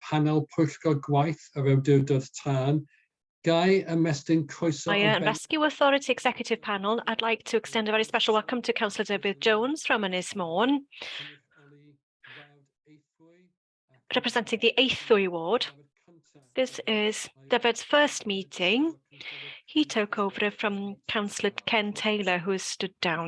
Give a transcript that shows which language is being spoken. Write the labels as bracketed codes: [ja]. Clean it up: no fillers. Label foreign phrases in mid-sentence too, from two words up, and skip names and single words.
[cy] panel pwyllgor gwaith ar awdurdod tân. Guy ymestyn croeso [en] Fire and Rescue Authority Executive Panel, I'd like to extend a very special welcome to Councillor David Jones from Ynys Môn, representing the Eithwy ward. This is David's first meeting. He took over from Councillor Ken Taylor, who has stood down.